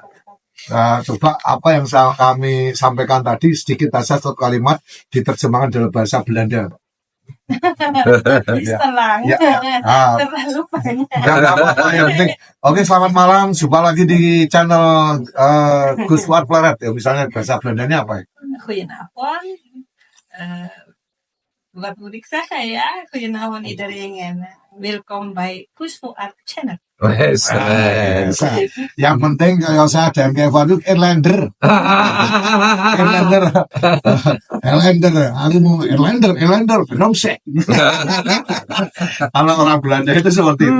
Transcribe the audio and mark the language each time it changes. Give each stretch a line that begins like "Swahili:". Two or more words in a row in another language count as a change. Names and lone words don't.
Indonesian: Coba apa yang kami sampaikan tadi sedikit saja satu kalimat diterjemahkan dalam bahasa Belanda. Terlalu banyak. Oke, selamat malam. Jumpa lagi di channel Gus Fuad Pleret. Ya, misalnya bahasa Belandanya apa ya?
Dutch: Goedenavond. Wat moet ik zeggen ya? Goedenavond iedereen. Welkom bij Gus Fuad Channel.
Indonesian: Yang penting kalau saya dan Kiai Fuad itu Erlander. Aku mau Erlander, Benomsek. Kalau orang Belanda itu seperti itu.